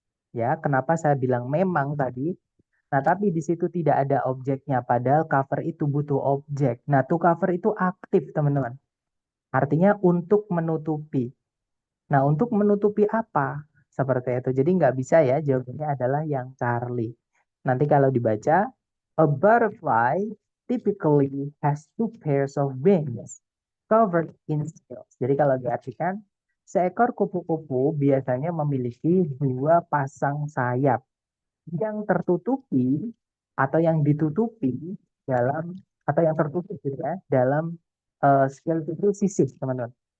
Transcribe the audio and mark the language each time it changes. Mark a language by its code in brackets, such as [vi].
[id] Ya, kenapa saya bilang memang tadi? Nah, tapi di situ tidak ada objeknya, padahal cover itu butuh objek. Nah, to cover itu aktif, teman-teman. Artinya untuk menutupi. Nah, untuk menutupi apa? Seperti itu. Jadi nggak bisa ya, jawabannya adalah yang Charlie. Nanti kalau dibaca, [en] a butterfly typically has two pairs of wings covered in scales. [id] Jadi kalau diartikan, seekor kupu-kupu biasanya memiliki dua pasang sayap yang tertutupi atau yang ditutupi dalam atau yang tertutup gitu ya dalam scale itu sisik, teman-teman.